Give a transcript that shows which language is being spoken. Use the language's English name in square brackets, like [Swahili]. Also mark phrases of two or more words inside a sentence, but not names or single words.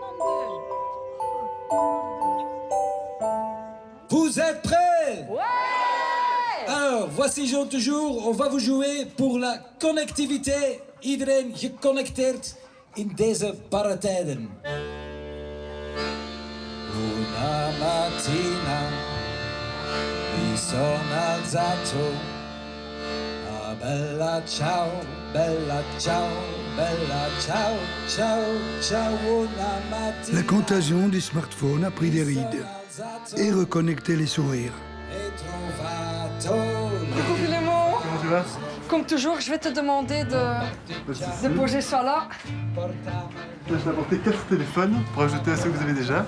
[French] Vous êtes prêts? Ouais! Alors, voici Jean toujours. On va vous jouer pour la connectivité. [Dutch] Iedereen geconnecteerd in deze barre tijden. [Italian] Una mattina mi sono alzato. Ah, bella ciao, bella ciao, bella ciao, ciao, ciao. Una mattina. [French] La contagion du smartphone a pris des rides et reconnecté les sourires. Coucou Philémon. Comment tu vas? Comme toujours, je vais te demander de poser ça là. Là, je t'ai apporté 4 téléphones pour ajouter à ceux que vous avez déjà.